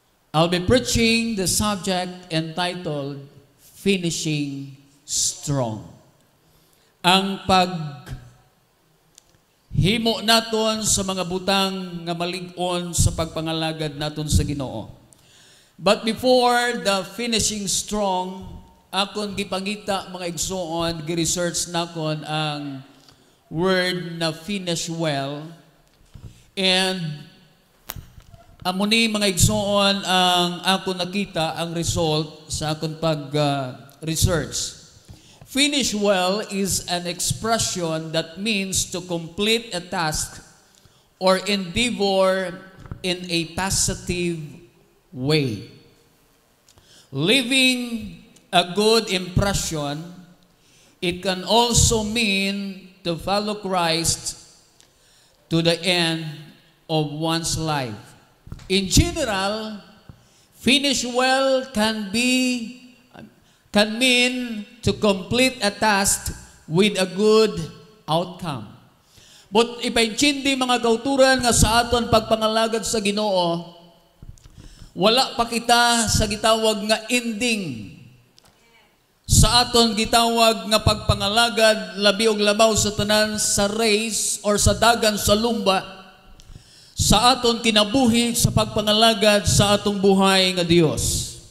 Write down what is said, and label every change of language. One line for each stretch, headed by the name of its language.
English: I'll be preaching the subject entitled Finishing Strong.
Cebuano: Ang paghimo naton sa mga butang nga malig-on sa pagpangalagad naton sa Ginoo.
English: But before the finishing strong,
Cebuano: akon gipangita mga igsoon, gi-research nakon ang word na finish well, and amuni mga igsoon ang ako nakita ang result sa akong pag-research.
English: Finish well is an expression that means to complete a task or endeavor in a positive way, leaving a good impression. It can also mean to follow Christ to the end of one's life. In general, finish well can mean to complete a task with a good outcome.
Cebuano: But ipaintindi mga kauturan nga sa aton pagpangalagad sa Ginoo, Wala pa kita sa gitawag nga ending. Sa aton gitawag nga pagpangalagad, labi og labaw sa tanan sa race or sa dagan sa lumba, sa aton kinabuhi sa pagpangalagad sa atong buhay nga Dios.